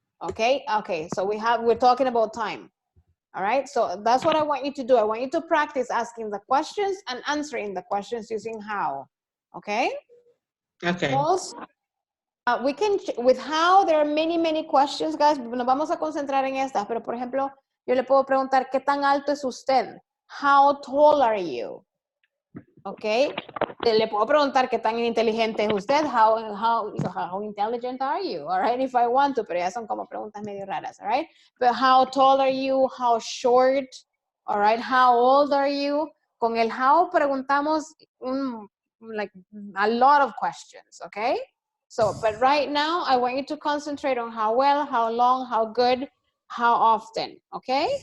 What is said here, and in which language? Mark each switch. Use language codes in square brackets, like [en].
[en] Okay, so we're talking about time. All right, so that's what I want you to do. I want you to practice asking the questions and answering the questions using how. Okay? Okay. Also, we can, with how, there are many questions, guys. [es] Nos vamos a concentrar en estas, pero por ejemplo, yo le puedo preguntar, ¿qué tan alto es usted? [en] How tall are you? Okay. [es] Le puedo preguntar qué tan inteligente es usted. [en] How intelligent are you? All right, if I want to, [es] pero ya son como preguntas medio raras, [en] all right? But how tall are you? How short? All right, how old are you? [es] Con el how preguntamos [en] like a lot of questions, okay? So, but right now, I want you to concentrate on how well, how long, how good, how often, okay?